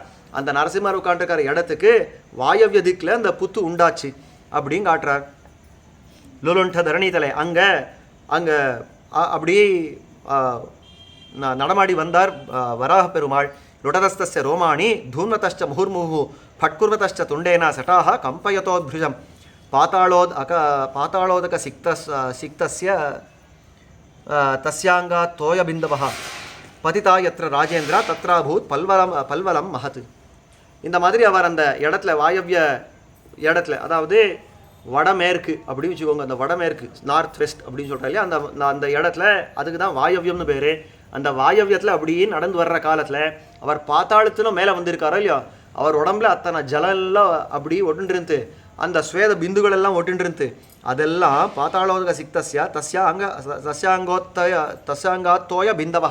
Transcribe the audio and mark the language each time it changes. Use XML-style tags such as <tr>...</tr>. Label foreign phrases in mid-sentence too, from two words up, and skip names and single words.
<ta>அந்த நரசிம்மர் உட்காந்துருக்கிற இடத்துக்கு வாயவ்ய திக்கில் அந்த புத்து உண்டாச்சு அப்படின்னு காட்டுறார்.</ta> <sa>लुलुण्ड धरणीतले,</sa> <ta>அங்கே அப்படி நடமாடி வந்தார் வராக பெருமாள்.</ta> <sa>रुदतस्तस्य रोमाणि धून्वतश्च முहुर्मुहुः फट्कुर्वतश्च तुण्डेन सटाः कम्पयतोद्भुजं पाताळोदक सिक्तस्य तस्याङ्गात् तोयबिन्दवः पतिता यत्र राजेन्द्र तत्राभूत् पल्वलं महत्.</sa> <ta>இந்த மாதிரி அவர் அந்த இடத்துல வாயவ்ய இடத்துல, அதாவது வடமேற்கு அப்படின்னு வச்சுக்கோங்க, அந்த வடமேற்கு</ta> <en>north west</en> <ta>அப்படின்னு சொல்கிறா இல்லையா, அந்த இடத்துல அதுக்கு தான் வாயவ்யம்னு பேர். அந்த வாயவ்யத்தில் அப்படியே நடந்து வர்ற காலத்தில் அவர் பாத்தாளத்திலும் மேலே வந்திருக்காரோ இல்லையோ, அவர் உடம்புல அத்தனை ஜலம் எல்லாம் அப்படி ஒட்டுன்றிருந்து, அந்த ஸ்வேத பிந்துகள் எல்லாம் ஒட்டுன்றிருந்து, அதெல்லாம்</ta> <sa>पाताळोदक सिक्तस्य तस्याङ्गात्तोय बिन्दवः.</sa>